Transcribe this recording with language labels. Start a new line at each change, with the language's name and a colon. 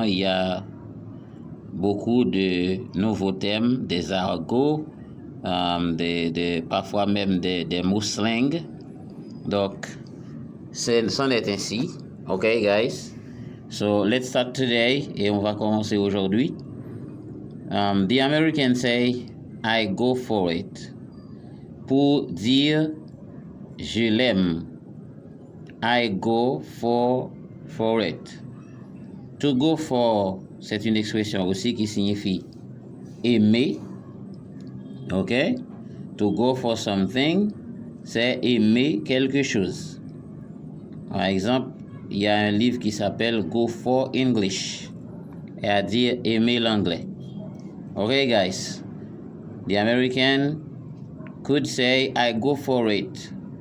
French: Il y a beaucoup de nouveaux thèmes, des argots, parfois même des mots slang. Donc, c'en est ainsi.
English: OK, guys? So, let's start today.
French: Et on va commencer aujourd'hui.
English: The Americans say, I go for it.
French: Pour dire, je l'aime.
English: I go for it. To go for,
French: c'est une expression aussi qui signifie aimer. OK?
English: To go for something,
French: c'est aimer quelque chose. Par exemple, il y a un livre qui s'appelle Go for English. Et à dire aimer l'anglais.
English: OK, guys? The American could say, I go for it.